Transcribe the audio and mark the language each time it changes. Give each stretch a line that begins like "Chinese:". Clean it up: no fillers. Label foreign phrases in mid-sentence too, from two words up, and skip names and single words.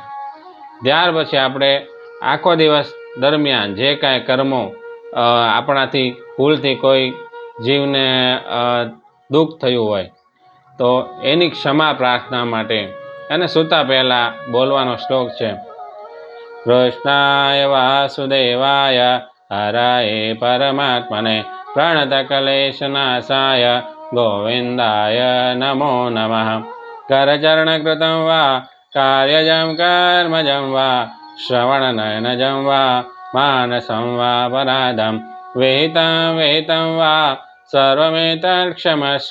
Gujarati: ત્યાર પછી આપણે આખો દિવસ દરમિયાન જે કાંઈ કર્મો આપણાથી ભૂલથી કોઈ જીવને દુઃખ થયું હોય તો એની ક્ષમા પ્રાર્થના માટે અને સૂતા પહેલાં બોલવાનો શ્લોક છે.
Sanskrit: કૃષ્ણાય વાસુદેવાય હરાય પરમાત્મને પ્रणतकलेशनाशाय गोविन्दाय नमो नमः. करचरणकृतं वा कार्यजं कर्मजं वा श्रवणनयनजं वा मानसं वा पराधं विहितं वा सर्वमेतत्क्षमस्व.